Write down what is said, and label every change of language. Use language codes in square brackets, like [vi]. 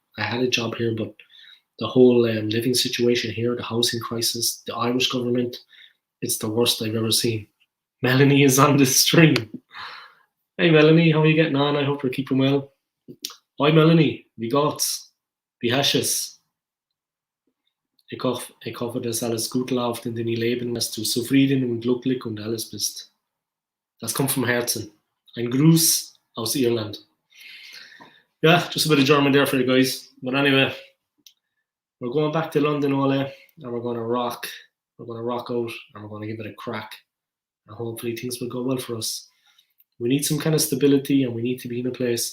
[en] I had a job here, but the whole living situation here, the housing crisis, the Irish government, it's the worst I've ever seen. Melanie is on the stream. Hey Melanie, how are you getting on? I hope you're keeping well. [de] Hi Melanie, wie geht's? Wie hast du's? Ich hoffe, dass alles gut läuft in deinem Leben, dass du zufrieden und glücklich und alles bist. Das kommt vom Herzen. Ein Gruß aus Irland. [en] Yeah, just a bit of German there for you guys. But anyway, we're going back to London, Ole, and we're going to rock. We're going to rock out, and we're going to give it a crack. And hopefully things will go well for us. We need some kind of stability, and we need to be in a place.